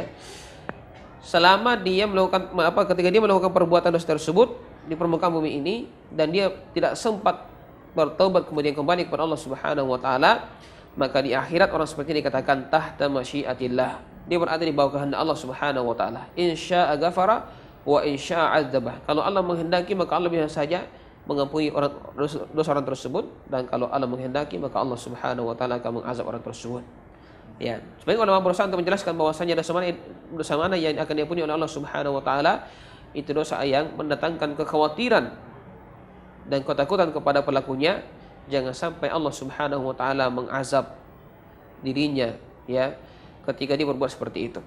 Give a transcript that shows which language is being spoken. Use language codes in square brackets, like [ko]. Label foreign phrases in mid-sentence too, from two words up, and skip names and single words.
[id] Selama dia melakukan ketika dia melakukan perbuatan dosa tersebut di permukaan bumi ini dan dia tidak sempat bertobat kemudian kembali kepada Allah [ar] سبحانه وتعالى, [id] maka di akhirat orang seperti ini dikatakan [ar] تحت مشيئة الله. [id] Dia berada di bawah kehendak Allah [ar] سبحانه وتعالى. إن شاء غفر وإن شاء عذبه. [id] Kalau Allah menghendaki maka Allah bisa saja mengampuni dosa orang tersebut, dan kalau Allah menghendaki maka Allah [ar] سبحانه وتعالى [id] akan mengazab orang tersebut. Ya, sebagai ulama berusaha untuk menjelaskan bahwasanya dosa mana yang akan diampuni oleh Allah [ar] سبحانه وتعالى, [id] itu dosa yang mendatangkan kekhawatiran dan ketakutan kepada pelakunya, jangan sampai Allah [ar] سبحانه وتعالى [id] mengazab dirinya, ya, ketika dia berbuat seperti itu.